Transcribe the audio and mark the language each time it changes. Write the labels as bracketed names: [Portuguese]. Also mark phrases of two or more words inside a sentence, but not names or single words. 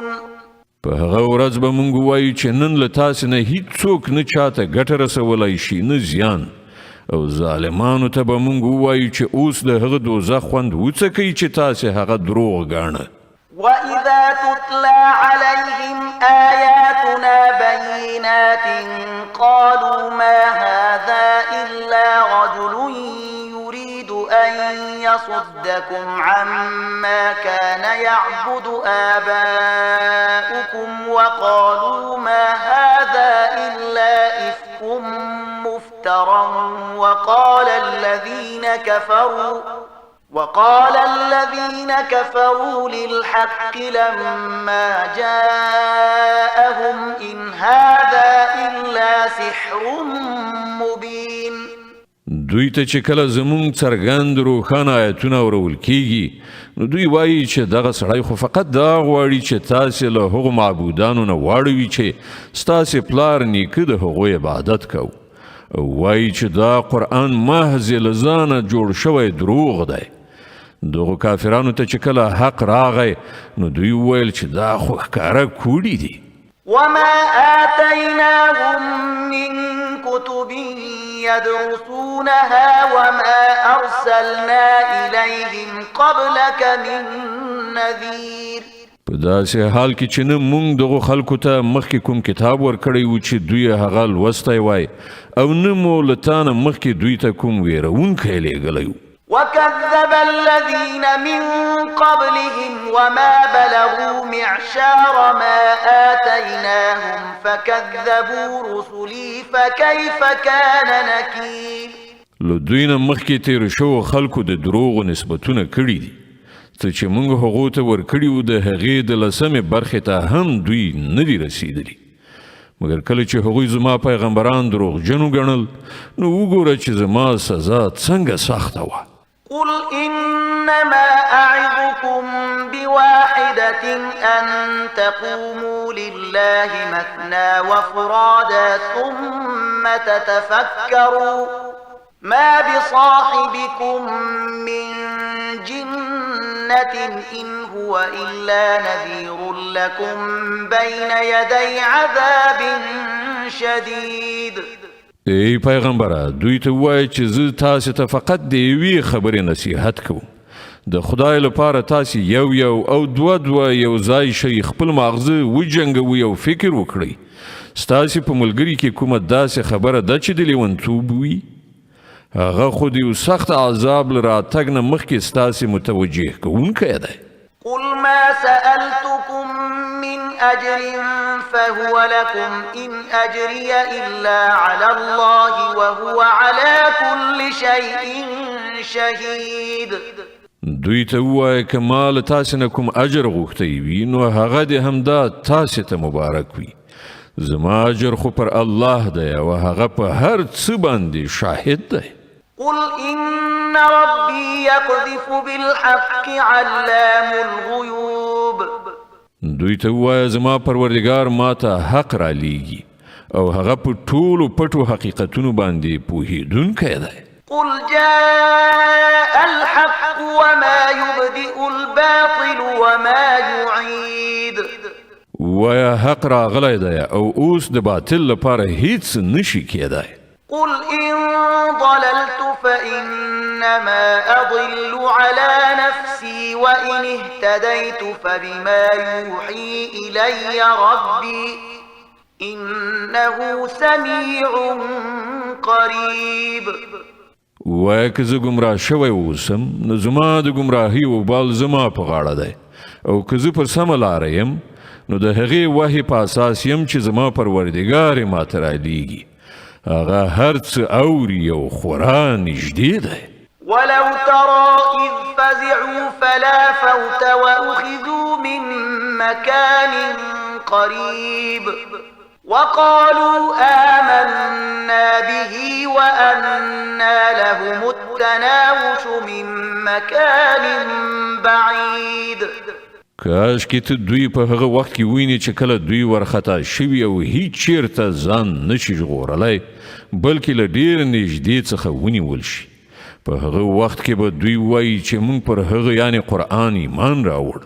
[Pashto] په هغه ورځ به مونږ وایو چې نن له تاسې نه هیڅوک نه چاته ګټه رسولی شي نه زیان او ظالمانو ته به مونږ ووایو چې اوس د هغه دوزخ خوند وڅکئ چې تاسې هغه دروغ ګاڼه. [Arabic] وإذا تتلى عليهم آياتنا بينات قالوا ما هذا إلا رجل يريد أن يصدكم عما كان يعبد آباؤكم وقالوا ما هذا إلا إفك مفترى الذين كفروا للحق لما جاءهم إن هذا إلا سحر مبين. [Pashto] دوی ته چې کله زمونږ څرګند روښانه آیتونه اورول کیږي نو دوی وایي چې دغه سړی خو فقط دا غواړي چې تاسې له هغو معبودانو نه واړوي چې ستاسې پلار نیکه د هغو عبادت کو. وایي چې دا قرآن محض له ځانه جوړ شوی دروغ دی. دغو کافرانو ته چې کله حق راغی نو دوی وویل چې دا خو ښکاره کوډي دي. [Arabic] وما آتيناهم من كتب يدرسونها وما أرسلنا إليهم قبلك من نذير. [Pashto] په داسې حال کې چې نه موږ دغو خلکو ته مخکې کوم کتاب ورکړی و چې دوی هغه لوستی وای او نه مو له تا نه مخکې دوی ته کوم ویرونکی لیږلی و. [Arabic] وكذب الذين من قبلهم وما بلغوا معشار ما آتيناهم فكذبوا رسلي فكيف كان نكير. [Pashto] له دوی نه مخکې تیر شوو خلکو د دروغو نسبتونه کړي دي څه چې موږ هغو ته ورکړي وو د هغې د لسمې برخې ته هم دوی نه دي رسېدلي مګر کله چې هغوی زما پیغمبران دروغجن وګڼل نو وګوره چې زما سزا څنګه سخته وه. [Arabic] قل إنما أعظكم بواحدة أن تقوموا لله مثنى وفرادا ثم تتفكروا ما بصاحبكم من جنة إن هو إلا نذير لكم بين يدي عذاب شديد. [Pashto] ای پیغمبره دوی ته ووایه چې زه تاسې ته فقط د یوې خبرې نصیحت کوم. د خدای لپاره تاسې یو او دوه یو ځای شئ خپل ماغزه وجنګوئ او فکر وکړئ. ستاسې په ملګري کې کومه داسې خبره ده چې د لیونتوب وي هغه خو د یو سخت عذاب له راتګ نه مخکې ستاسې متوجه کوونکی دی. [Arabic] قل ما سألتكم من أجر فهو لكم إن أجري إلا على الله وهو على كل شيء شهيد. [Pashto] دوی ته ووایه که ما له تاسې نه کوم اجر غوښتی وي نو هغه دې همدا تاسې ته مبارک وي. زما اجر خو پر الله دی او هغه په هر څه باندې شاهد دی. [Arabic] قل إن ربي يقذف بالحق علام الغيوب. [Pashto] دوی ته ووایه زما پروردګار ما ته حق را لیږي او هغه په ټولو پټو حقیقتونو باندې پوهېدونکی دی. [Arabic] قل جاء الحق وما يبدئ الباطل وما يعيد. [Pashto] ووایه حق راغلی دی او اوس د باطل لپاره هیڅ نشي کېدی. [Arabic] قل إن ضللت فإنما أضل على نفسي وإن اهتديت فبما يوحي إلي ربي إنه سميع قريب. [Pashto] وایه که زه ګمراه شوی اوسم نو زما د ګمراهي وبال زما په غاړه دی او که زه پر سمه لاره یم نو د هغې وحي په اساس یم چې زما پروردګار یې ماته رالیږي هغه هر څه اوري او خورا نږدې دی. [Arabic] ولو ترى إذ فزعوا فلا فوت وأخذوا من مكان قريب وقالوا آمنا به وأنى لهم التناوش من مكان بعيد. [Pashto] کاش کې ته دوی په هغه وخت کې ویني چې کله دوی ورخطا شوي او هیڅ چیرته ځان نشي ژغورلی بلکې له ډېر نږدې څخه ونیول شي. په هغه وخت کې به دوی وایي چې موږ پر هغه یعنې قرآن ایمان راوړ.